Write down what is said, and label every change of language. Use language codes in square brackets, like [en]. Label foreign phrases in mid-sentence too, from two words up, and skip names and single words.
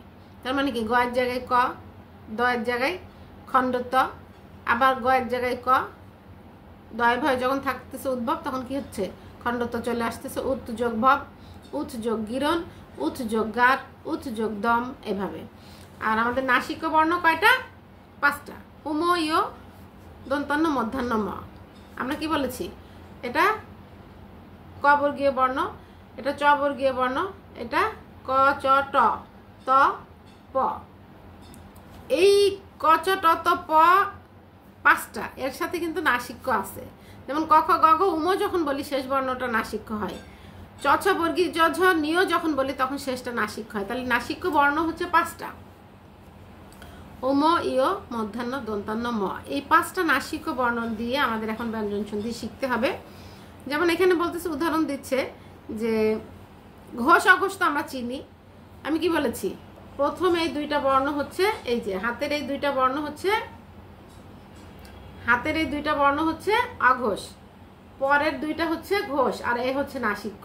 [bn] তার মানে কি গয়ের জায়গায় ক, দয়ের জায়গায় খণ্ডত, আবার গয়ের জায়গায় ক, দয় ভয় যখন থাকতেছে উদ্ভব তখন কি হচ্ছে খণ্ডত চলে আসতেছে, উৎ যোগ ভব, উৎ যোগ গীরণ, উৎ যোগ গার, উৎ যোগ দম, এভাবে। আর আমাদের নাসিক বর্ণ কয়টা? 5টা। উম ইয় দন্তান্ন মধ্যাহ্ন ম, আমরা কি বলেছি এটা ক বর্গীয় বর্ণ, এটা চ বর্গীয় বর্ণ, এটা ক চ ট ত প। এই ক চ ট ত প 5টা, এর সাথে কিন্তু নাসিক্য আছে। যেমন ক খ গ ঘ উম যখন বলি শেষ বর্ণটা নাসিক্য হয়, চ ছ বর্গীয় জ ঝ নিয় যখন বলি তখন শেষটা নাসিক্য হয়। তাহলে নাসিক্য বর্ণ হচ্ছে 5টা, উম ইয় মধ্যাহ্ন দন্তান্ন ম। এই 5টা নাসিক্য বর্ণ দিয়ে আমাদের এখন ব্যঞ্জন সন্ধি শিখতে হবে। যেমন এখানে বলতেছে, উদাহরণ দিচ্ছে যে ঘোষ অঘোষ তো আমরা চিনি, আমি কি বলেছি প্রথম এই 2টা বর্ণ হচ্ছে, এই যে হাতের এই 2টা বর্ণ হচ্ছে, হাতের এই 2টা বর্ণ হচ্ছে অঘোষ, পরের 2টা হচ্ছে ঘোষ, আর এই হচ্ছে নাসিক্য।